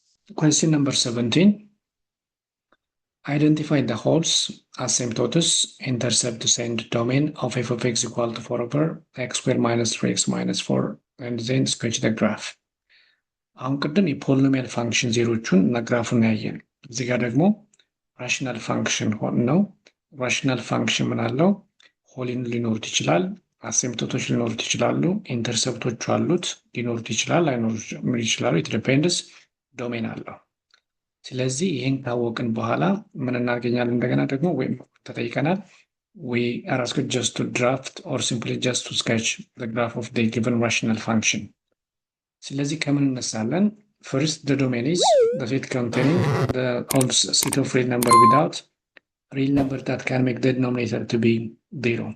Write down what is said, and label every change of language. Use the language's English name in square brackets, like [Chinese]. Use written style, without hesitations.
[English] Question number 17. Identify the holes, asymptotes, intercepts, and domain of f of x equal to 4 over x squared minus 3x minus 4, and then sketch the graph. [Amharic] አሁን ቅድም የፖሊኖሚያል ፋንክሽን ዜሮቹን እና ግራፉን ያየን። እዚህ ጋር ደግሞ ራሽናል ፋንክሽን ነው። ራሽናል ፋንክሽን ምን አለው? ሆሊን ሊኖሩት ይችላል፣ አሲምፕቶቶች ሊኖሩት ይችላሉ፣ ኢንተርሰፕቶቹ አሉት፣ ሊኖሩት ይችላል፣ ላይኖሩት ይችላሉ። [English] ኢት ዲፔንድስ። [Amharic] ዶሜን አለው። ስለዚህ ይህን ካወቅን በኋላ ምን እናገኛለን? እንደገና ደግሞ ወይም ተጠይቀናል [English] we are asked just to draft or simply just to sketch the graph of the given rational function. [Amharic] ስለዚህ ከምን እነሳለን? [English] First, the domain is the set containing the whole set of real number without real number that can make the denominator to be 0.